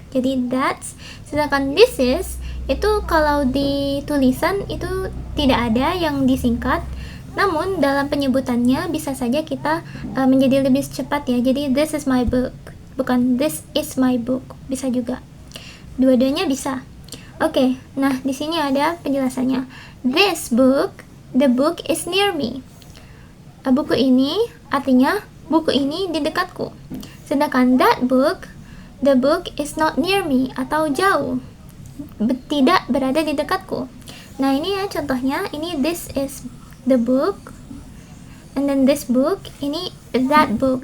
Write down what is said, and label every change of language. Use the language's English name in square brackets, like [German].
[Indonesian] Jadi that's, sedangkan this is itu kalau di tulisan itu tidak ada yang disingkat, namun dalam penyebutannya bisa saja kita menjadi lebih cepat ya. [English] Jadi this is my book, bukan this is my book, [Indonesian] bisa juga. Dua-duanya bisa. Oke, nah di sini ada penjelasannya. [English] This book, the book is near me. [Indonesian] Buku ini artinya buku ini di dekatku. Sedangkan [English] that book, the book is not near me [Indonesian] atau jauh, tidak berada di dekatku. Nah ini ya contohnya, ini [English] this is the book, and then this book, [Indonesian] ini [English] that book.